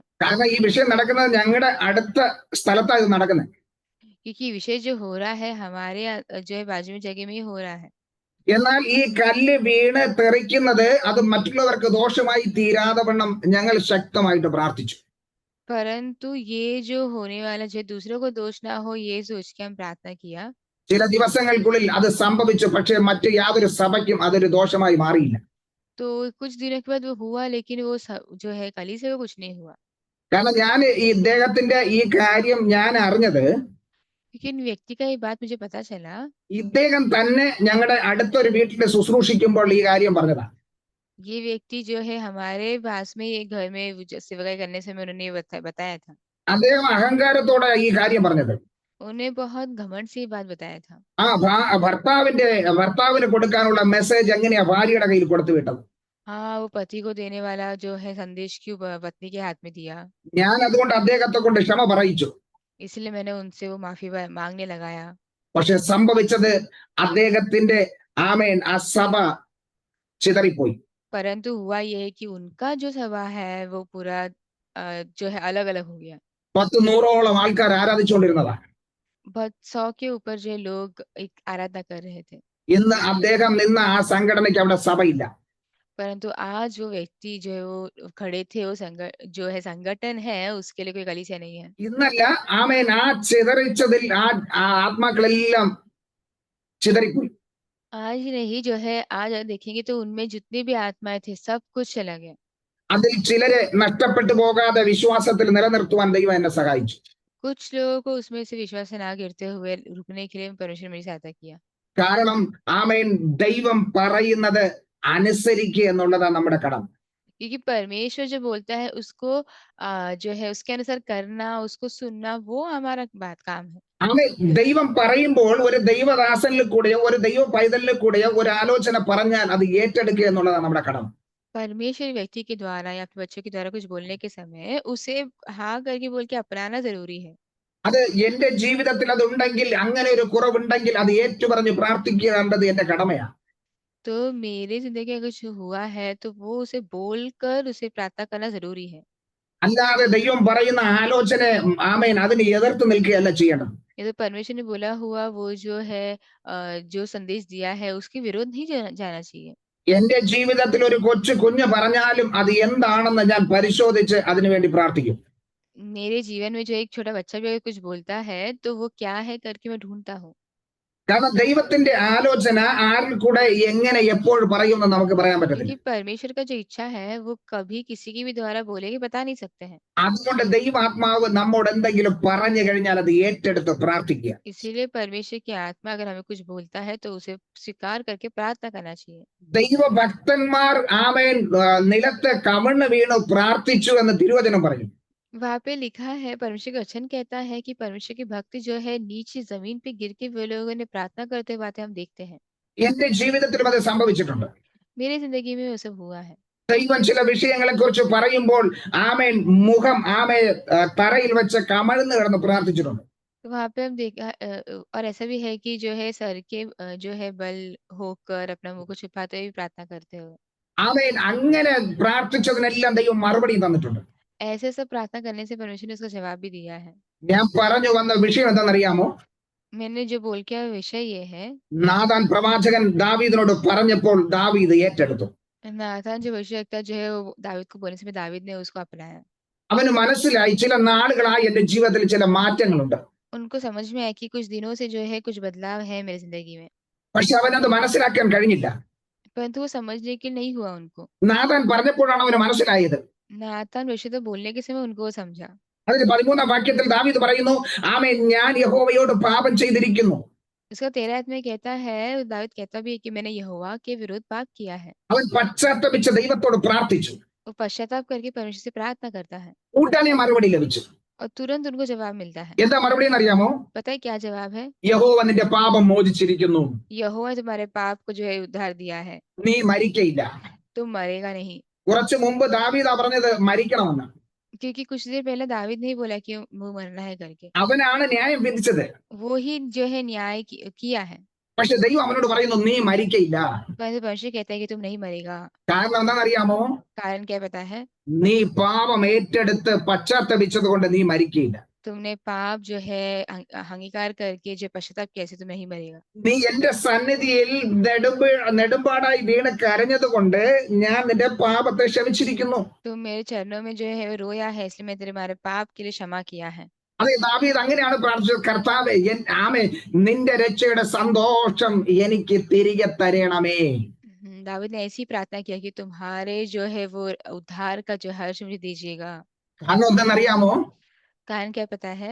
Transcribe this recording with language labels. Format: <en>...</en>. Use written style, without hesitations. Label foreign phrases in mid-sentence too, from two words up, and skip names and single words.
<ml>കാരണം ഈ വിഷയം നടക്കുന്നത് ഞങ്ങളുടെ അടുത്ത സ്ഥലത്താണ് ഇത് നടക്കുന്നത്.</ml> <hi>क्योंकि विषय जो हो रहा है हमारे जो है बाजू में जगह में ही हो रहा है।</hi> <ml>എന്നാൽ ഈ കല്ല് വീണ് തെറിക്കുന്നത് അത് മറ്റുള്ളവർക്ക് ദോഷമായി തീരാതെ വണ്ണം ഞങ്ങൾ ശക്തമായിട്ട് പ്രാർത്ഥിച്ചു.</ml> <hi>परंतु ये जो होने वाला जो दूसरों को दोष ना हो ये सोच के हम प्रार्थना किया।</hi> <ml>ചില ദിവസങ്ങൾക്കുള്ളിൽ അത് സംഭവിച്ചു. പക്ഷേ മറ്റു യാതൊരു സഭയ്ക്കും അതൊരു ദോഷമായി മാറിയില്ല.</ml> <hi>तो कुछ दिनों के बाद वो हुआ लेकिन वो जो है कली से वो कुछ नहीं हुआ।</hi> <ml>കാരണം ഞാൻ ഈ ഇദ്ദേഹത്തിന്റെ ഈ കാര്യം ഞാൻ അറിഞ്ഞത്</ml> <hi>लेकिन व्यक्ति का ये बात मुझे पता चला।</hi> <ml>ഇദ്ദേഹം തന്നെ ഞങ്ങളുടെ അടുത്തൊരു വീട്ടിൽ ശുശ്രൂഷിക്കുമ്പോൾ ഈ കാര്യം പറഞ്ഞതാണ്.</ml> <hi>ये व्यक्ति जो है हमारे पास में ये घर में सेवकाई करने से उन्होंने बताया था।</hi> <ml>അദ്ദേഹം അഹങ്കാരത്തോടെ ഈ കാര്യം പറഞ്ഞത്.</ml> <hi>उन्हें बहुत घमंड से ये बात बताया था।</hi> <ml>ആ ഭർത്താവിന് കൊടുക്കാനുള്ള മെസ്സേജ് എങ്ങനെയാ ഭാര്യയുടെ കയ്യിൽ കൊടുത്തു വിട്ടത്.</ml> <hi>हाँ वो पति को देने वाला जो है संदेश क्यों पत्नी के हाथ में दिया।</hi> <ml>ഞാൻ അതുകൊണ്ട് അദ്ദേഹത്തെ കൊണ്ട് ക്ഷമ പറയിച്ചു.</ml> <hi>इसलिए मैंने उनसे वो माफी मांगने लगाया।</hi> <ml>പക്ഷെ സംഭവിച്ചത് അദ്ദേഹത്തിന്റെ ആമേൻ ആ സഭ ചിതറിപ്പോയി.</ml> <hi>परंतु हुआ ये है कि उनका जो सभा है वो पूरा जो है अलग अलग हो गया।</hi> <ml>100-100 ആൾക്കാർ ആരാധിച്ചുകൊണ്ടിരുന്നതാണ്.</ml> <hi>100 के ऊपर जो लोग एक आराधना कर रहे थे।</hi> <ml>ഇന്ന് അദ്ദേഹം നിന്ന ആ സംഘടനയ്ക്ക് അവിടെ സഭയില്ല.</ml> <hi>परंतु आज वो व्यक्ति जो है वो खड़े थे वो जो है संगठन है उसके लिए कोई कलीसिया नहीं है।</hi> <ml>ഇന്നല്ല ആമേൻ ആ ചിതറിച്ചതിൽ ആ ആത്മാക്കളെല്ലാം ചിതറിപ്പോയി.</ml> <hi>आज नहीं जो है आज देखेंगे तो उनमें जितनी भी आत्माएं थे सब कुछ चला गया।</hi> <ml>അതിൽ ചിലരെ നഷ്ടപ്പെട്ടു പോകാതെ വിശ്വാസത്തിൽ നിലനിർത്തുവാൻ ദൈവം എന്നെ സഹായിച്ചു.</ml> <hi>कुछ लोगों को उसमें से विश्वास से ना गिरते हुए रुकने के लिए परमेश्वर मेरी सहायता किया।</hi> <ml>കാരണം ആമേൻ ദൈവം പറയുന്നത് അനുസരിക്കുക എന്നുള്ളതാണ് നമ്മുടെ കടമ.</ml> <hi>क्योंकि परमेश्वर जो बोलता है उसको जो है उसके अनुसार करना उसको सुनना वो हमारा काम है।</hi> <ml>ആമേൻ ദൈവം പറയുമ്പോൾ ഒരു ദൈവദാസനിൽ കൂടെയോ ഒരു ദൈവ പൈതലിൽ കൂടെയോ ഒരു ആലോചന പറഞ്ഞാൽ അത് ഏറ്റെടുക്കുക എന്നുള്ളതാണ് നമ്മുടെ കടമ.</ml> <hi>परमेश्वर व्यक्ति के द्वारा या फिर बच्चों के द्वारा कुछ बोलने के समय उसे हाँ करके बोल के अपनाना जरूरी है।</hi> <ml>അത് എന്റെ ജീവിതത്തിൽ അതുണ്ടെങ്കിൽ അങ്ങനെ ഒരു കുറവുണ്ടെങ്കിൽ അത് ഏറ്റുപറഞ്ഞ് പ്രാർത്ഥിക്കേണ്ടത് എന്റെ കടമയാണ്.</ml> <hi>तो मेरे जिंदगी अगर कुछ हुआ है तो वो उसे बोलकर उसे प्रार्थना करना जरूरी है।</hi> <ml>അല്ലാതെ ദൈവം പറയുന്ന ആലോചന ആമേൻ അതിനെ എതിർത്ത് നിൽക്കുകയല്ല ചെയ്യണം.</ml> <hi>ये तो परमेश्वर ने बोला हुआ वो जो है जो संदेश दिया है उसके विरोध नहीं जाना चाहिए।</hi> <ml>എന്റെ ജീവിതത്തിൽ ഒരു കുഞ്ഞ് പറഞ്ഞാലും അത് എന്താണെന്ന് ഞാൻ പരിശോധിച്ച് അതിനുവേണ്ടി പ്രാർത്ഥിക്കും.</ml> <hi>मेरे जीवन में जो एक छोटा बच्चा भी अगर कुछ बोलता है तो वो क्या है करके मैं ढूंढता हूँ।</hi> <ml>കാരണം ദൈവത്തിന്റെ ആലോചന ആരിൽ കൂടെ എങ്ങനെ എപ്പോൾ പറയുമെന്ന് നമുക്ക് പറയാൻ പറ്റത്തില്ല.</ml> <hi>क्योंकि परमेश्वर का जो इच्छा है वो कभी किसी की भी द्वारा बोलेगी बता नहीं सकते हैं।</hi> <ml>അതുകൊണ്ട് ദൈവാത്മാവ് നമ്മോട് എന്തെങ്കിലും പറഞ്ഞു കഴിഞ്ഞാൽ അത് ഏറ്റെടുത്ത് പ്രാർത്ഥിക്കുക.</ml> <hi>इसीलिए परमेश्वर की आत्मा अगर हमें कुछ बोलता है तो उसे स्वीकार करके प्रार्थना करना चाहिए।</hi> <ml>ദൈവഭക്തന്മാർ ആമേൻ നിലത്ത് കവിണ്ണ് വീണു പ്രാർത്ഥിച്ചു എന്ന് തിരുവചനം പറയും.</ml> <hi>वहाँ पे लिखा है परमेश्वर का वचन कहता है कि परमेश्वर के भक्त जो है नीचे जमीन पे गिर के वे लोगों ने प्रार्थना करते हुए हम देखते हैं।</hi> <ml>എന്റെ ജീവിതത്തിലും അത് സംഭവിച്ചിട്ടുണ്ട്.</ml> <hi>मेरी जिंदगी में वो सब हुआ है।</hi> <ml>ദൈവം ചില വിഷയങ്ങളെ കുറിച്ച് പറയുമ്പോൾ ആമേൻ മുഖം തറയിൽ വെച്ച് കമഴ്ന്ന് കിടന്ന് പ്രാർത്ഥിച്ചിട്ടുണ്ട്.</ml> <hi>तो वहां पे हम देखा और ऐसा भी है कि जो है सर के जो है बल होकर अपना मुंह को छिपाते हुए भी प्रार्थना करते हुए,</hi> <ml>ആമേൻ അങ്ങനെ പ്രാർത്ഥിച്ചതിനെല്ലാം ദൈവം മറുപടി തന്നിട്ടുണ്ട്.</ml> <hi>ऐसे सब प्रार्थना करने से परमेश्वर ने उसका जवाब भी दिया है।</hi> <ml>ഞാൻ പറഞ്ഞു वന്ന വിഷയം എന്താണെന്നറിയാമോ?</ml> <hi>मैंने जो बोल किया विषय ये है,</hi> <ml>നാഥാൻ പ്രവാചകൻ ദാവീദിനോട് പറഞ്ഞപ്പോൾ ദാവീദ് ഏറ്റെടുത്തു.</ml> <hi>नाथान जो भविष्यवक्ता जो है वो दावीद को बोलने से दावीद ने उसको अपनाया।</hi> <ml>അവന് മനസ്സിലായി ചില നാളുകളായി എന്റെ ജീവിതത്തിൽ ചില മാറ്റങ്ങളുണ്ട്.</ml> <hi>उनको समझ में आया कि कुछ दिनों से जो है कुछ बदलाव है मेरी जिंदगी में,</hi> <ml>പക്ഷെ അവനത് മനസ്സിലാക്കാൻ കഴിഞ്ഞില്ല.</ml> <hi>परंतु वो समझने के नहीं हुआ उनको।</hi> <ml>നാഥാൻ പറഞ്ഞപ്പോഴാണ് അവന് മനസ്സിലായത്.</ml> <hi>नाथान भविष्यवक्ता बोलने के समय उनको वो समझा।</hi> <ml>അതിന് 13-ാം വാക്യത്തിൽ ദാവീദ് പറയുന്നു, ആമേൻ ഞാൻ യഹോവയോട് പാപം ചെയ്തിരിക്കുന്നു.</ml> <hi>इसका 13 में कहता है, दाऊद कहता भी है कि मैंने यहोवा के विरुद्ध पाप किया है।</hi> <ml>അവൻ പശ്ചാത്തപിച്ച് ദൈവത്തോട് പ്രാർത്ഥിച്ചു.</ml> <hi>वो पश्चाताप करके परमेश्वर से प्रार्थना करता है</hi> <ml>ഉടനെ മറുപടി ലഭിച്ചു.</ml> <hi>और तुरंत उनको जवाब मिलता है।</hi> <ml>എന്താ മറുപടി എന്നറിയാമോ?</ml> <hi>पता है क्या जवाब है?</hi> <ml>യഹോവ നിന്റെ പാപം മോചിച്ചിരിക്കുന്നു,</ml> <hi>यहोवा तुम्हारे पाप को जो है उद्धार दिया है,</hi> <ml>നീ മരിക്കയില്ല.</ml> <hi>तुम मरेगा नहीं।</hi> <ml>കുറച്ചു മുമ്പ് ദാവീദാ പറഞ്ഞത് മരിക്കണമെന്ന്.</ml> <hi>क्योंकि कुछ देर पहले दावीद ने ही बोला कि वो मरना है करके,</hi> <ml>അവനാണ് ന്യായം വിധിച്ചത്.</ml> <hi>वो ही जो है न्याय किया है।</hi> <ml>പക്ഷെ ദൈവം അവനോട് പറയുന്നു നീ മരിക്കയില്ല.</ml> <hi>परंतु परमेश्वर कहता है कि तुम नहीं मरेगा।</hi> <ml>കാരണം എന്താണെന്നറിയാമോ?</ml> <hi>कारण क्या पता है?</hi> <ml>നീ പാപം ഏറ്റെടുത്ത് പശ്ചാത്തപിച്ചത് കൊണ്ട് നീ മരിക്കയില്ല.</ml> <hi>तुमने पाप जो है अंगीकार करके जो पश्चाताप किया, तुम नहीं मरेगा।</hi> <ml>നീ എന്റെ സന്നിധിയിൽ നെടുമ്പാടായി വീണ് കരഞ്ഞത് കൊണ്ട് ഞാൻ നിന്റെ പാപത്തെ ക്ഷമിച്ചിരിക്കുന്നു.</ml> <hi>तुम मेरे चरणों में जो है रोया है, इसलिए मैं तुम्हारे पाप के लिए क्षमा किया है।</hi> <ml>അതെ, ദാവീദ് അങ്ങനെയാണ് പ്രാർത്ഥിച്ചത്. കർത്താവേ, ആമേ നിന്റെ രക്ഷയുടെ സന്തോഷം എനിക്ക് തിരികെ തരണമേ.</ml> <hi>दाऊद ने ऐसी प्रार्थना किया कि तुम्हारे जो है वो उद्धार का जो हर्ष मुझे दीजिएगा।</hi> <ml>കാരണം എന്താണെന്നറിയാമോ?</ml> <hi>कारण क्या पता है?</hi>